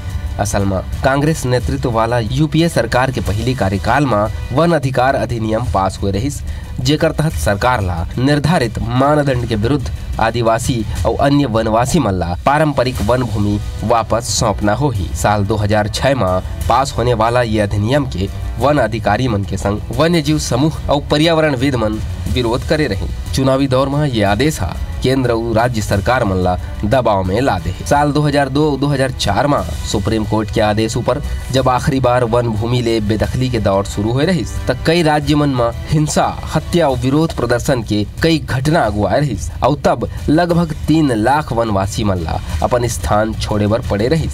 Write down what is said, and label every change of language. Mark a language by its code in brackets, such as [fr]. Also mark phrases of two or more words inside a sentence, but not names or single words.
[hne] असल में कांग्रेस नेतृत्व वाला यूपीए सरकार के पहली कार्यकाल में वन अधिकार अधिनियम पास हुए रही, जेकर तहत सरकार ला निर्धारित मानदंड के विरुद्ध आदिवासी और अन्य वनवासी मन ला पारंपरिक वन भूमि वापस सौंपना हो ही। साल 2006 में पास होने वाला ये अधिनियम के वन अधिकारी मन के संग वन्य जीव समूह और पर्यावरणविद मन विरोध करे रही। चुनावी दौर में ये आदेश हा केंद्र और राज्य सरकार मन ला दबाव में ला दे। साल 2002-2004 में सुप्रीम कोर्ट के आदेश ऊपर जब आखिरी बार वन भूमि ले बेदखली के दौर शुरू हुए रही तब कई राज्य मन में हिंसा, हत्या और विरोध प्रदर्शन के कई घटना अगुआए रही और तब लगभग 3 लाख वनवासी मन ला अपन स्थान छोड़े बर पड़े रही।